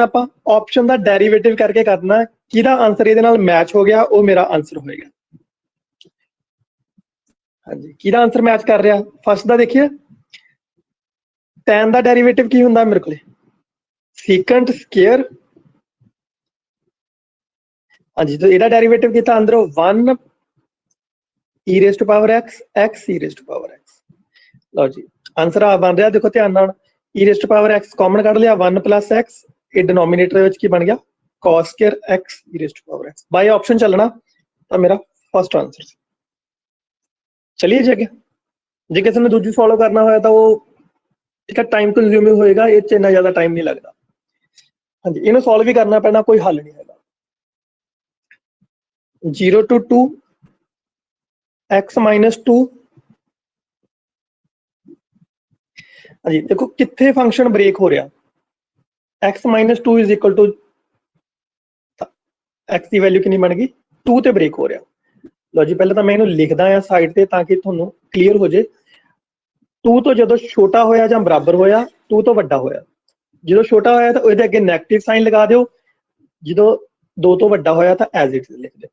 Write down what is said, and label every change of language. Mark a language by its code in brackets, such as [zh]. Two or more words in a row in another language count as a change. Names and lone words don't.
[pa] ਆਪਾਂ ਆਪਸ਼ਨ ਦਾ ਡੈਰੀਵੇਟਿਵ ਕਰਕੇ ਕਰਨਾ, ਕਿਹਦਾ ਆਂਸਰ ਇਹਦੇ ਨਾਲ ਮੈਚ ਹੋ ਗਿਆ ਉਹ ਮੇਰਾ ਆਂਸਰ ਹੋਏਗਾ। ਹਾਂਜੀ, ਕਿਹਦਾ [en] answer match [pa] ਕਰ ਰਿਹਾ? ਫਸਟ ਦਾ ਦੇਖੀਏ, tan ਦਾ ਡੈਰੀਵੇਟਿਵ ਕੀ ਹੁੰਦਾ ਮੇਰੇ ਕੋਲੇ? [en] second square. [pa] ਹਾਂਜੀ, ਤਾਂ ਇਹਦਾ ਡੈਰੀਵੇਟਿਵ ਕੀਤਾ ਅੰਦਰੋਂ [en] 1 e raised to power x, x e raised to power x। [pa] ਲਓ ਜੀ, ਆਂਸਰ ਆ ਬਣ ਰਿਹਾ, ਦੇਖੋ ਧਿਆਨ ਨਾਲ, [en] e raised to power x [pa] ਕਾਮਨ ਕੱਢ ਲਿਆ, [en] 1 plus x, [pa] ਇਹ ਡਿਨੋਮੀਨੇਟਰ ਦੇ ਵਿੱਚ ਕੀ ਬਣ ਗਿਆ? [en] cos square x e raised to power x। by option [pa] ਚੱਲਣਾ, ਤਾਂ ਮੇਰਾ [en] first answer. [pa] ਚਲਿਏ ਜੀ ਅੱਗੇ। ਜੇ ਕਿਸੇ ਨੇ ਦੂਜੀ ਫੋਲੋ ਕਰਨਾ ਹੋਇਆ ਤਾਂ ਉਹ ਠੀਕ ਹੈ, [en] time consuming [pa] ਹੋਏਗਾ, ਇਹ 'ਚ ਇੰਨਾ ਜ਼ਿਆਦਾ ਟਾਈਮ ਨਹੀਂ ਲੱਗਦਾ। ਹਾਂਜੀ, ਇਹਨੂੰ ਸੋਲਵ ਵੀ ਕਰਨਾ ਪੈਣਾ, ਕੋਈ ਹੱਲ ਨਹੀਂ ਹੈਗਾ। [en] 0 to 2 x minus 2। [pa] ਹਾਂਜੀ, ਦੇਖੋ ਕਿੱਥੇ [en] function break [pa] ਹੋ ਰਿਹਾ? [en] x minus 2 is equal to x [pa] ਦੀ ਵੈਲਿਊ ਕਿੰਨੀ ਬਣ ਗਈ? 2 ਤੇ ਬ੍ਰੇਕ ਹੋ ਰਿਹਾ। ਲਓ ਜੀ, ਪਹਿਲਾਂ ਤਾਂ ਮੈਂ ਇਹਨੂੰ ਲਿਖਦਾ ਆ ਸਾਈਡ ਤੇ ਤਾਂ ਕਿ ਤੁਹਾਨੂੰ ਕਲੀਅਰ ਹੋ ਜੇ। 2 ਤੋਂ ਜਦੋਂ ਛੋਟਾ ਹੋਇਆ ਜਾਂ ਬਰਾਬਰ ਹੋਇਆ, 2 ਤੋਂ ਵੱਡਾ ਹੋਇਆ। ਜਦੋਂ ਛੋਟਾ ਹੋਇਆ ਤਾਂ ਉਹਦੇ ਅੱਗੇ [en] negative sign [pa] ਲਗਾ ਦਿਓ, ਜਦੋਂ 2 ਤੋਂ ਵੱਡਾ ਹੋਇਆ ਤਾਂ [en] as it is [pa] ਲਿਖ ਦਿਓ।